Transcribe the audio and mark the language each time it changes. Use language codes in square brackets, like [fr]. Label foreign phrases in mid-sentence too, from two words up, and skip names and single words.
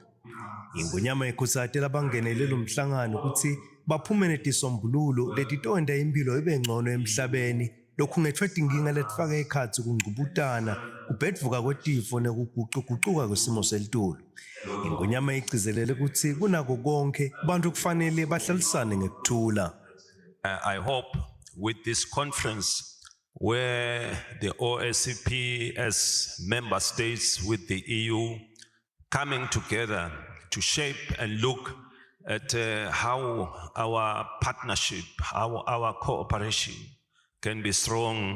[ss] Ingwenyama yekhusate labangenele lo mhlangano ukuthi baphume netisombululo letitonda impilo ibe ngcono emhlabeni lokhungetfwe tinkinga letifaka ekhatsi kungcubutana kubhedvuka kwetifo nekuguquguquka kwesimo selitulu. Ingwenyama igcizelele ukuthi kunako konke bantu kufanele bahlalisane ngekuthula. [en] I hope with this conference where the OSCP as member states with the EU coming together to shape and look at how our partnership, how our cooperation can be strong.